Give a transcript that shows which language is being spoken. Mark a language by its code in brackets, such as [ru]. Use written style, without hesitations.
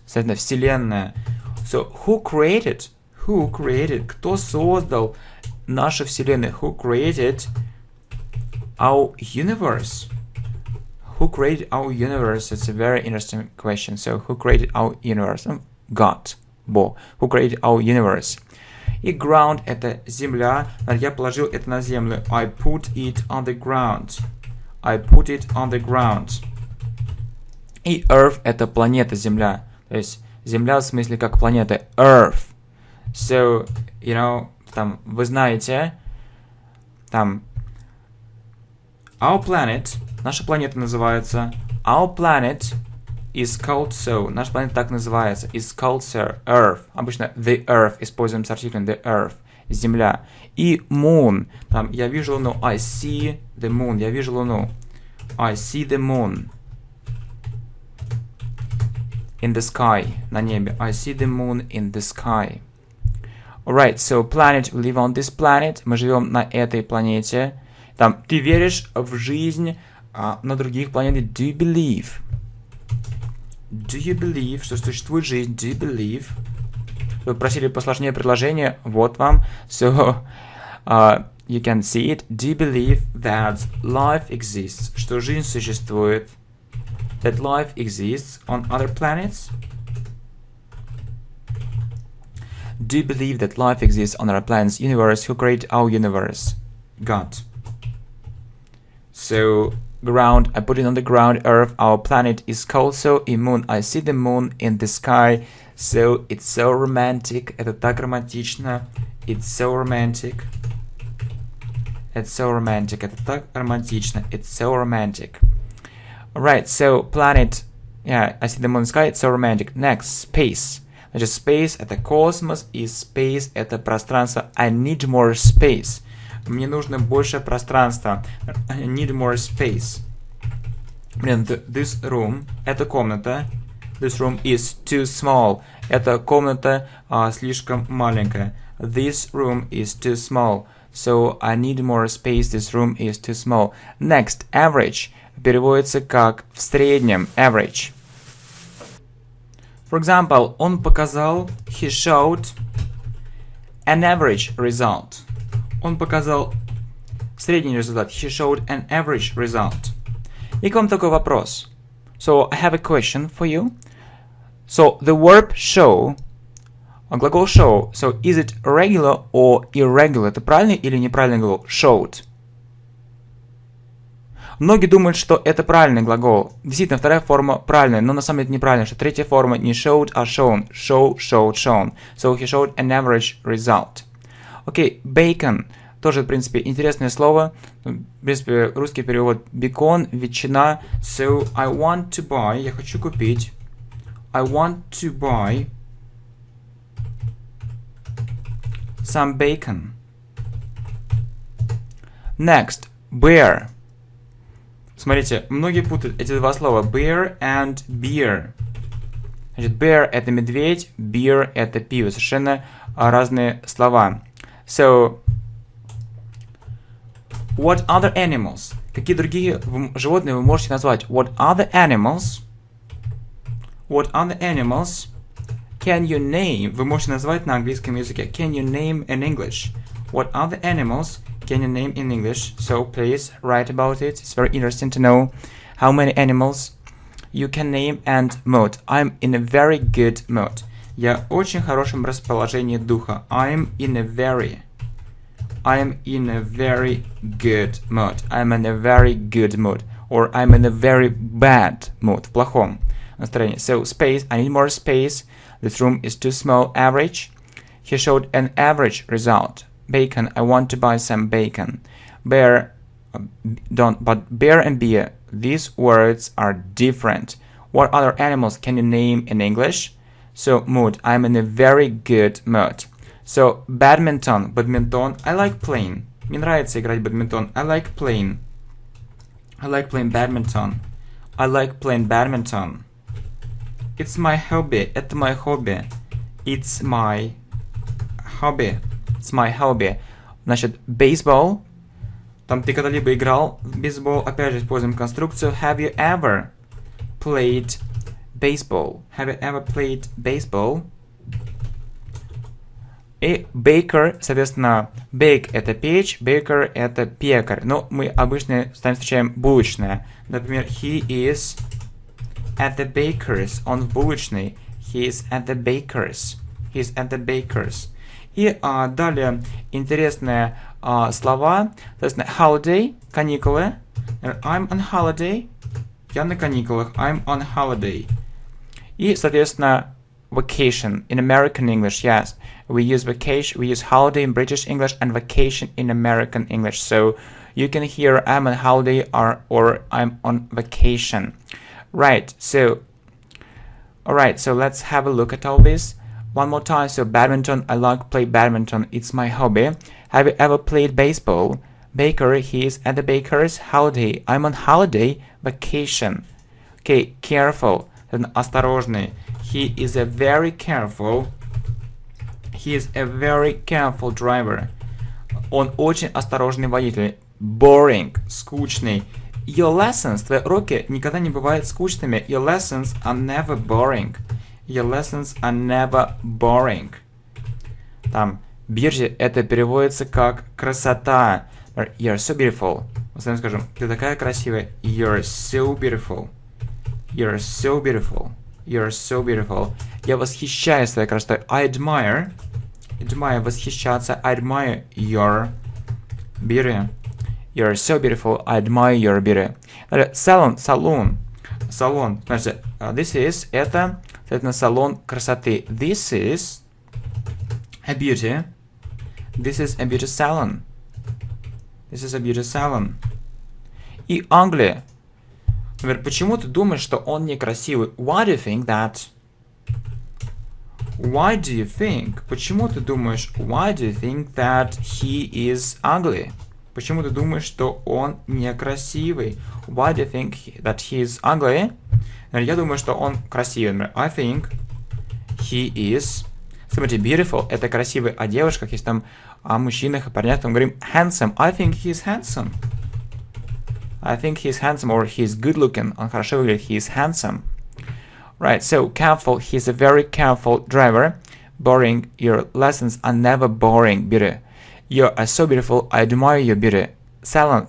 [ru] Соответственно, вселенная. [en] So, who created? Who created? [ru] Кто создал нашу вселенную? [en] Who created our universe? Who created our universe? It's a very interesting question. So, who created our universe? God. [ru] Бог. [en] Who created our universe? [ru] И ground — это земля. Я положил это на землю. [en] I put it on the ground. I put it on the ground. [ru] И Earth — это планета, земля. То есть земля в смысле как планета. [en] Earth. So, you know, [ru] там, вы знаете, там, [en] our planet, [ru] наша планета называется, [en] our planet is called so. [ru] Наша планета так называется. [en] Is called so. Earth. [ru] Обычно the Earth используем с артиклем the Earth. Земля. И moon. Там, я вижу луну. [en] I see the moon. [ru] Я вижу луну. [en] I see the moon. In the sky. [ru] На небе. [en] I see the moon in the sky. Alright, so planet. We live on this planet. [ru] Мы живем на этой планете. Там, ты веришь в жизнь на других планетах? [en] Do you believe? Do you believe, [ru] что существует жизнь? [en] Do you believe? [ru] Вы просили посложнее предложение. Вот вам. [en] So, you can see it. Do you believe that life exists? [ru] Что жизнь существует? [en] That life exists on other planets? Do you believe that life exists on other planets? Universe. Who created our universe? God. So, ground, I put it on the ground. Earth, our planet is called so. И moon, I see the moon in the sky. So, it's so romantic. [ru] Это так романтично. [en] It's so romantic. It's so romantic. [ru] Это так романтично. [en] It's so romantic. Alright, so planet. Yeah, I see the moon in the sky. It's so romantic. Next, space. [ru] Значит, space — это космос, и space — это пространство. [en] I need more space. [ru] Мне нужно больше пространства. [en] I need more space. This room [ru] — это комната. [en] This room is too small. [ru] Эта комната слишком маленькая. [en] This room is too small. So I need more space. This room is too small. Next, average. [ru] Переводится как в среднем. [en] Average. For example, [ru] он показал, [en] he showed an average result. [ru] Он показал средний результат. [en] He showed an average result. [ru] И к вам такой вопрос. [en] So, I have a question for you. So the verb show, глагол show, so is it regular or irregular? [ru] Это правильный или неправильный глагол? [en] Showed. [ru] Многие думают, что это правильный глагол. Действительно, вторая форма правильная, но на самом деле неправильная, что третья форма не showed, а shown. [en] Show, showed, shown. So he showed an average result. Окей, bacon. [ru] Тоже, в принципе, интересное слово. В принципе, русский перевод бекон, ветчина. [en] So I want to buy, [ru] я хочу купить. [en] I want to buy some bacon. Next, beer. [ru] Смотрите, многие путают эти два слова. [en] Bear and beer. [ru] Значит, bear это медведь, beer это пиво. Совершенно разные слова. [en] So, what other animals? [ru] Какие другие животные вы можете назвать? [en] What other animals? What other animals can you name? [ru] Вы можете назвать на английском языке. [en] Can you name in English? What other animals can you name in English? So please write about it. It's very interesting to know how many animals you can name and mood. I'm in a very good mood. [ru] Я в очень хорошем расположении духа. [en] I'm in a very good mood. I'm in a very good mood. Or I'm in a very bad mood. [ru] В плохом настроении. [en] So space, I need more space. This room is too small. Average. He showed an average result. Bacon, I want to buy some bacon. Bear, don't, but bear and beer, these words are different. What other animals can you name in English? So, mood, I'm in a very good mood. So, badminton, I like playing. [ru] Мне нравится играть в badminton. [en] I like playing badminton. I like playing badminton. It's my hobby. [ru] Это мое хобби. [en] It's my hobby. It's my hobby. [ru] Значит, baseball. Там ты когда-либо играл в бейсбол. Опять же, используем конструкцию. [en] Have you ever played baseball? Have you ever played baseball? [ru] И baker, соответственно, bake это печь, baker это пекарь. Но мы обычно с вами встречаем булочная. [en] Например, he is at the baker's. [ru] Он в булочной. [en] He is at the baker's. He is at the baker's. [ru] И далее интересные слова. Соответственно, holiday, каникулы. [en] I'm on holiday. [ru] Я на каникулах. [en] I'm on holiday. И, соответственно, vacation in American English. Yes, we use vacation. We use holiday in British English and vacation in American English. So you can hear I'm on holiday or I'm on vacation. Right. So, all right. So let's have a look at all this. One more time. So badminton, I like to play badminton. It's my hobby. Have you ever played baseball? Baker, he is at the baker's. Holiday, I'm on holiday. Vacation. Okay, careful. [ru] Осторожный. [en] He is a very careful. He is a very careful driver. [ru] Он очень осторожный водитель. [en] Boring, [ru] скучный. [en] Your lessons, [ru] твои уроки никогда не бывают скучными. [en] Your lessons are never boring. Your lessons are never boring. [ru] Там, beauty, это переводится как красота. [en] You're so beautiful. [ru] Мы с вами скажем, ты такая красивая. [en] You're so beautiful. You're so beautiful. You're so beautiful. [ru] Я восхищаюсь твоей красотой. [en] I admire. Admire, [ru] восхищаться. [en] I admire your beauty. You're so beautiful. I admire your beauty. Salon, салон. [ru] Салон. Смотрите, [en] this is, [ru] это, соответственно, салон красоты. [en] This is a beauty. This is a beauty salon. This is a beauty salon. [ru] И Англия. Например, почему ты думаешь, что он некрасивый? [en] Why do you think that? Why do you think? [ru] Почему ты думаешь? [en] Why do you think that he is ugly? [ru] Почему ты думаешь, что он некрасивый? [en] Why do you think that he is ugly? [ru] Я думаю, что он красивый. [en] Например, I think he is... [ru] Смотрите, beautiful — это красивый, а девушках, если там о мужчинах и парнях, там говорим handsome. [en] I think he is handsome. I think he is handsome, or he is good looking. [ru] Он хорошо выглядит. [en] He is handsome. Right, so careful. He is a very careful driver. Boring. Your lessons are never boring. Beauty. You are so beautiful. I admire your beauty. Salon.